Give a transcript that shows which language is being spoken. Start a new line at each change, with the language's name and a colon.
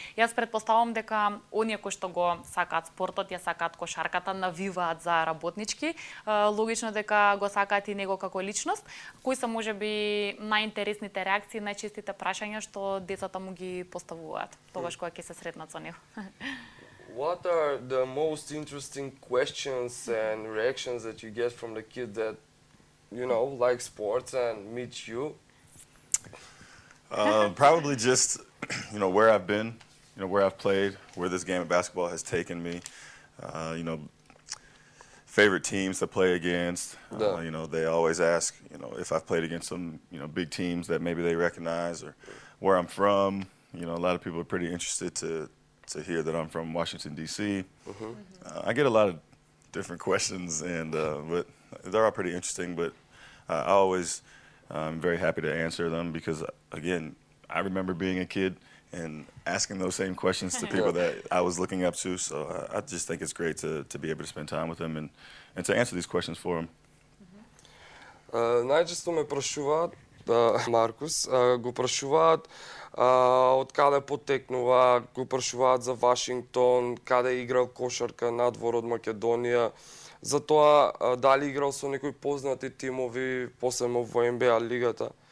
Macedonian: Јас претпоставам дека оние кои што го сакаат спортот, ја сакаат кошарката, навиваат за Работнички. Логично дека го сакаат и него како личност. Кои се можеби најинтересните реакции, најчестите прашања што децата му ги поставуваат тогаш кога ќе се сретнат со него?
English: What are the most interesting questions and reactions that you get from the kids that, you know, like sports and meet you? Probably just, you know, where I've been, you know, where I've played, where this game of basketball has taken me, you know, favorite teams to play against. You know, they always ask, you know, if I've played against some, you know, big teams that maybe they recognize or where I'm from. You know, a lot of people are pretty interested to hear that I'm from Washington, D.C. I get a lot of different questions, and but they're all pretty interesting, but I always I'm very happy to answer them because, again, I remember being a kid and asking those same questions to people that I was looking up to, so I just think it's great to be able to spend time with them and to answer these questions for them.
Macedonian: Најчесто ме прашуваат, Маркус, го прашуваат од каде потекнува, го прашуваат за Вашингтон, каде играл кошарка надвор од Македонија, за тоа дали играл со некои познати тимови, посебно во НБА лигата.